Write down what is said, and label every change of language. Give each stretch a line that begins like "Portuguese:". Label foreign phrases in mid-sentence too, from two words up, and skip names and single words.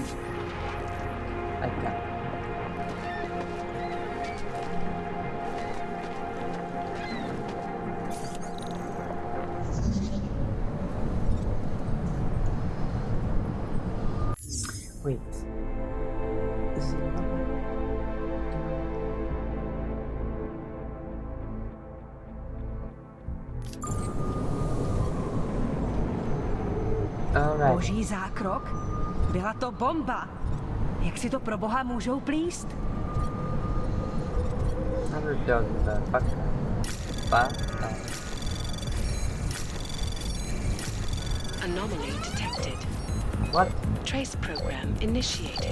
English: I got it. Wait. Is it not? Alright.
Czech: Boží zákrok? Byla to bomba! Jak si to pro boha můžou plíst?
English: Underdog, fuck. Fuck. Anomaly detected. What? Trace program initiated.